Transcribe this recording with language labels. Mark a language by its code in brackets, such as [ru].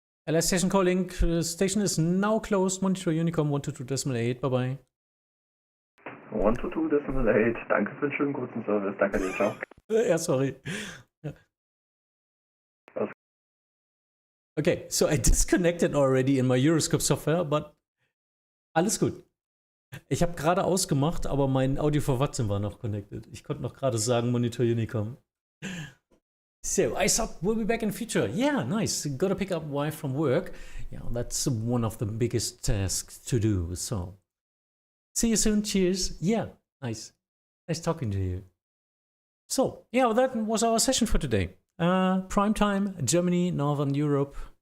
[en] LS station calling, station is now closed, monitor Unicom 122.8, bye bye. [de] 122.8, danke für den schönen kurzen Service, danke dir, ciao. [en] Yeah, sorry. Okay, so I disconnected already in my Euroscope software, but [de] alles gut. Ich habe gerade ausgemacht, aber mein Audio for Vatsim war noch connected. Ich konnte noch gerade sagen, Monitor Unicom. [en] So, I thought we'll be back in future. Yeah, nice. Gotta pick up wife from work. Yeah, that's one of the biggest tasks to do. So, see you soon. Cheers. Yeah, nice. Nice talking to you. So, yeah, that was our session for today. Prime time, Germany, Northern Europe.